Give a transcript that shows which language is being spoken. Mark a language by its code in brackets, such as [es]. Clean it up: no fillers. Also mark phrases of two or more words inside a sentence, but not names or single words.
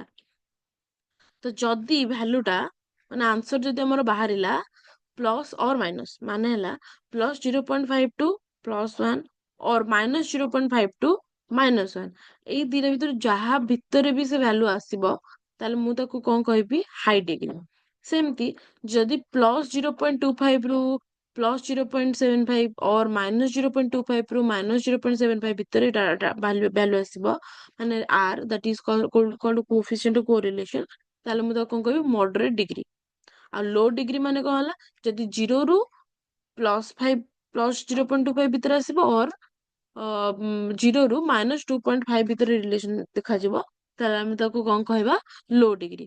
[or] ତ ଯଦି ଭ୍ୟାଲୁ ଟା ମାନେ ଆନ୍ସର ଯଦି ଆମର ବାହାରିଲା [en] plus or minus, [or] ମାନେ ହେଲା +0.52 +1 ଅର୍ -0.52 -1, ଏଇ ଦିଟା ଭିତରୁ ଯାହା ଭିତରେ ବି ସେ ଭ୍ୟାଲୁ ଆସିବ, ତାହେଲେ ମୁଁ ତାକୁ କଣ କହିବି, [en] high degree. [or] ସେମିତି ଯଦି +0.25 ରୁ +0.75 ଅର୍ -0.25 ରୁ -0.75 ଭିତରେ ଭ୍ୟାଲୁ ଆସିବ, ମାନେ ଆର୍, [en] that is called coefficient of correlation, [or] ତାହେଲେ ମୁଁ ତାକୁ କଣ କହିବି, [en] moderate degree. [or] ଆଉ [en] low degree [or] ମାନେ କଣ ହେଲା, ଯଦି 0 ରୁ +5 +0.25 ଭିତରେ ଆସିବ, ଅର୍ 0 ରୁ -2.5 ଭିତରେ ରିଲେସନ ଦେଖାଯିବ, ତାହେଲେ ଆମେ ତାକୁ କଣ କହିବା, [en] low degree.